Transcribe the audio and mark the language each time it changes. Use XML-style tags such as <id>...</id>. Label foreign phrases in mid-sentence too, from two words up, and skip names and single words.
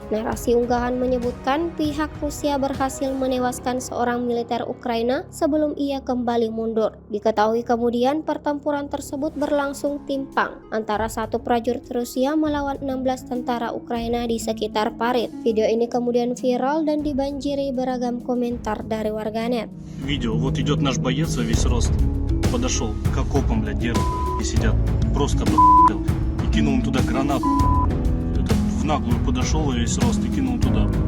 <id>Narasi unggahan menyebutkan pihak Rusia berhasil menewaskan seorang militer Ukraina sebelum ia kembali mundur. Diketahui kemudian pertempuran tersebut berlangsung timpang antara satu prajurit Rusia melawan 16 tentara Ukraina di sekitar parit. Video ini kemudian viral dan dibanjiri beragam komentar dari warganet.</id> <ru>Видео, вот идет наш боец во весь рост, подошел к окопам, блядь, где сидят, просто блядь, и кинул им туда гранат. Это в наглую подошел во весь рост и кинул туда.</ru>